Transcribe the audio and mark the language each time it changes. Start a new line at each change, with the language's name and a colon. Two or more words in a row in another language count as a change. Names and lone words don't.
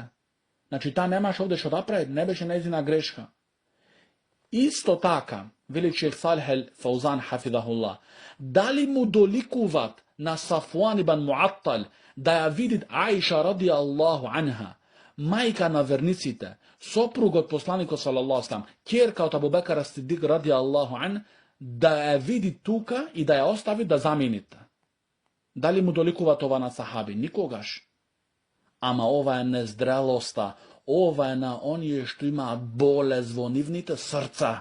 Macedonian: Значи, таа немаше овде што да прави, не беше нејзина грешка. Исто така, вели шејх Салих ал-Фаузан, хафидахуллах, дали му доликуват на Сафуан ибн Муаттал да ја видит Аиша
Arabic: رضي الله عنها,
Macedonian: мајка на верниците, сопругот посланикот
Arabic: صلى الله عليه وسلم,
Macedonian: ќерка од Абу Бекар ас-Сидик
Arabic: رضي الله عنه,
Macedonian: да ја види тука и да ја остави да замините. Дали му доликува това на сахаби? Никогаш. Ама ова е нездрелоста, ова е на оние што имаат болест во нивните срца.